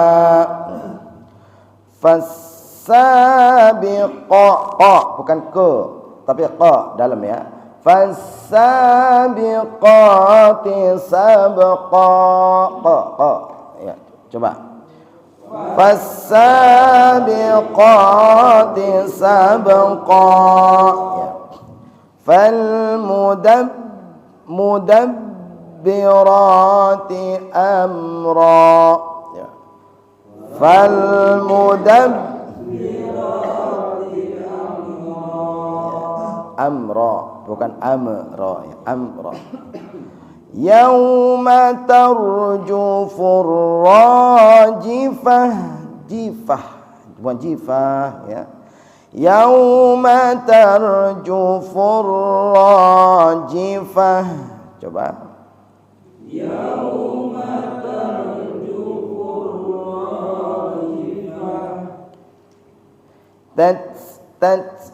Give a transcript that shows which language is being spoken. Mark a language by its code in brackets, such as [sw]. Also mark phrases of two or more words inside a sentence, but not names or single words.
[id] Fas-sabiqa bukan ke tapi qa dalam ya. [ar] فالسابقات سبقا ق ya. Coba. فالسابقات سبقا ya. فالمدبرات أمرا ya. فالمدبرات أمرا bukan amra ya. Amra. يوم ترجف الراجفة [id] bukan jifah ya. [ar] يوم ترجف الراجفة. [id] Coba. [ar] يوم ترجف الراجفة.